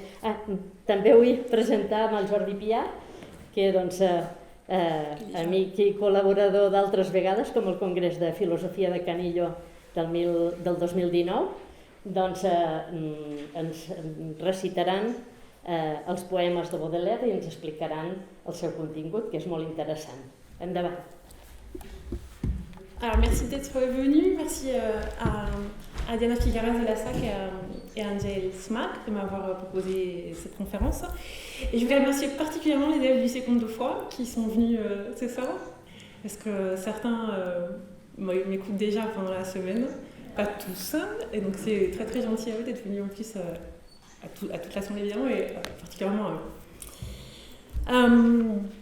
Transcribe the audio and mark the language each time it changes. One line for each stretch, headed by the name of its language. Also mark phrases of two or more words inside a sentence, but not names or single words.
Catalan: També vull presentar amb el Jordi Pià, que és amic i col·laborador d'altres vegades, com el Congrés de Filosofia de Canillo del 2019, ens recitaran els poemes de Baudelaire i ens explicaran el seu contingut, que és molt interessant. Endavant.
French: Alors, merci d'être venu, merci à Diana Figueras de la SAC et à Angel Smack de m'avoir proposé cette conférence. Et je voulais remercier particulièrement les élèves du Seconde fois qui sont venus ce soir, parce que certains m'écoutent déjà pendant la semaine, pas tous, et donc c'est très très gentil à eux d'être venus en plus à toute l'assemblée évidemment, et particulièrement à eux.